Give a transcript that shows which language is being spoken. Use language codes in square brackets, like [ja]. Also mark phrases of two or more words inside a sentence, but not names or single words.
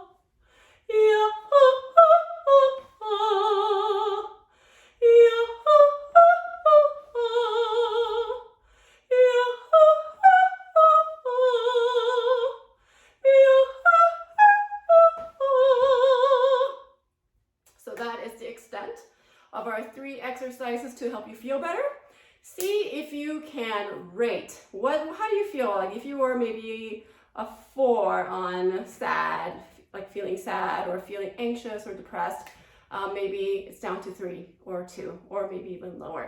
[en] Ya, ha, ha, ha, ha. Ya, ha, ha, ha, ha. Ya, ha, ha, ha, ha. Ya, ha, ha, ha, ha. So that is the extent of our 3 exercises to help you feel better. See if you can rate. How do you feel? Like if you were maybe a 4 on sad, like feeling sad or feeling anxious or depressed, maybe it's down to 3 or 2 or maybe even lower.